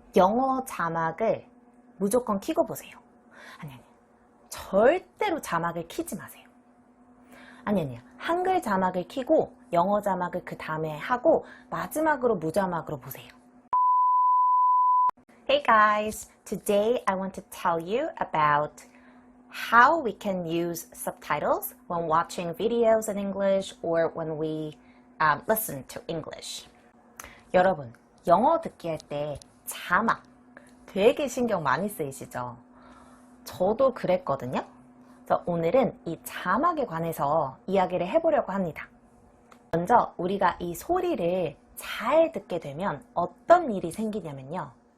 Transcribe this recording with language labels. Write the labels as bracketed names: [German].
[Korean] 영어 자막을 무조건 켜고 보세요. 아니, 절대로 자막을 켜지 마세요. 아니, 한글 자막을 켜고 영어 자막을 그 다음에 하고 마지막으로 무자막으로 보세요. [English] Hey guys, today I want to tell you about how we can use subtitles when watching videos in English or when we listen to English. [Korean] 여러분, 영어 듣기 할 때 자막 되게 신경 많이 쓰이시죠? 저도 그랬거든요. 그래서 오늘은 이 자막에 관해서 이야기를 해보려고 합니다. 먼저 우리가 이 소리를 잘 듣게 되면 어떤 일이 생기냐면요.